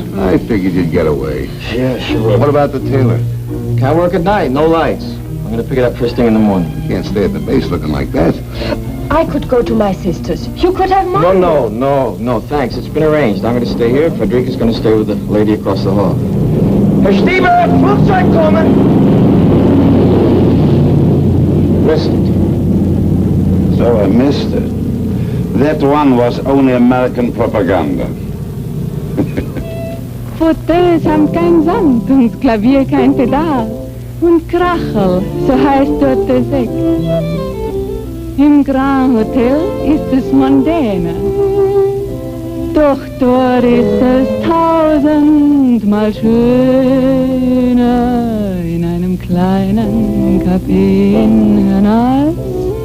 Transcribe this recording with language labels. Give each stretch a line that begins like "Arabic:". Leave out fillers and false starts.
English: I figured you'd get away. Yeah, sure. What about the tailor? Can't work at night, no lights. I'm gonna pick it up first thing in the morning. You can't stay at the base looking like that. I could go to my sister's. You could have mine. No, thanks. It's been arranged. I'm gonna stay here. Frederica's gonna stay with the lady across the hall.
German: Herr Stieber, Flugzeug kommen!
English: Missed it. So I missed it. That one was only American propaganda.
German: Fauteuils haben kein Sand und Klavier kein Pedal. Und Krachel, so heißt dort der Sekt. Im Grand Hotel ist es mondäner. Doch dort ist es tausendmal schöner in einem kleinen Café in Hernals.